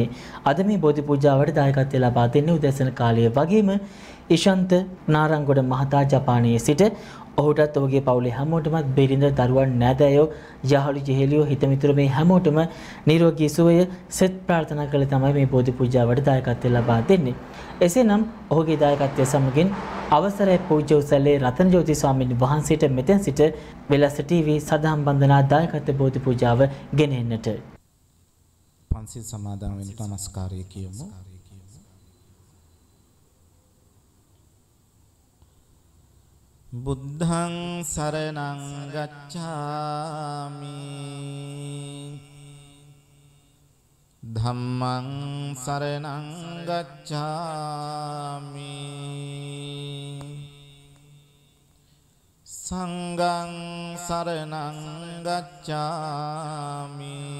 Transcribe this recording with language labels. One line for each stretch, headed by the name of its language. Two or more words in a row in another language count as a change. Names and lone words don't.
Sinhala: අද මේ බෝධි පූජාවට දායකත්වය ලබා දෙන්නේ උදැසන කාලයේ වගේම ඉෂන්ත නාරංගොඩ මහතා ජපානයේ සිට ඔහුටත් ඔහුගේ පවුලේ හැමෝටමත් බිරිඳ දරුවන් නෑදෑයෝ යහළු ජෙහෙලියෝ හිතමිතුරු මේ හැමෝටම නිරෝගී සුවය සෙත් ප්‍රාර්ථනා කළ තමයි මේ බෝධි පූජාවට දායකත්වය ලබා දෙන්නේ. එසේනම් ඔහුගේ දායකත්වය සමගින් අවසරයි පූජ්‍ය උසැලේ රතන ජෝති ස්වාමීන් වහන්සේට මෙතෙන් සිට වෙලස ටීවී සදහම් වන්දනා දායකත්ව බෝධි පූජාව ගෙනෙන්නට පන්සිල් සමාදන් වෙන නමස්කාරය කියමු.
Pali: බුද්ධං සරණං ගච්ඡාමි ධම්මං සරණං ගච්ඡාමි සංඝං සරණං ගච්ඡාමි